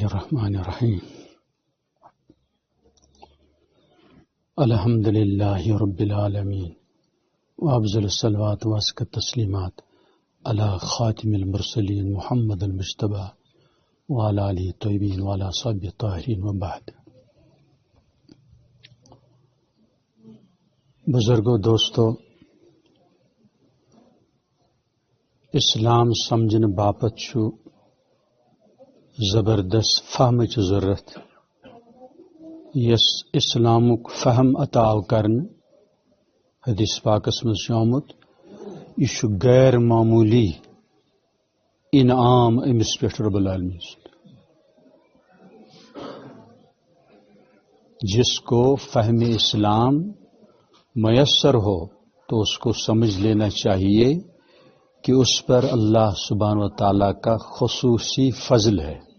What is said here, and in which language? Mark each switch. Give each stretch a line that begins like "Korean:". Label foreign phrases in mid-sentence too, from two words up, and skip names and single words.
Arabic: الرحمن الرحیم الحمد للہ رب العالمین وافضل الصلوات وازکی التسلیمات علی خاتم المرسلین محمد المجتبی وعلی آلہ الطیبین وعلی اصحابہ الطاہرین وبعد۔
Kashmiri: بزرگوں، دوستو، اسلام سمجھن باپت چھو زبردست فہمچ ضرورت۔ یس اسلامک فہم عطا کرن حدیث پاکس مز آمت، یہ غیر معمولی انعام امس پہ
Arabic: رب العالمین۔
Urdu: جس کو فہم اسلام میسر ہو تو اس کو سمجھ لینا چاہیے کہ اس پر
Arabic: اللہ سبحانہ و تعالیٰ
Urdu: کا خصوصی فضل ہے۔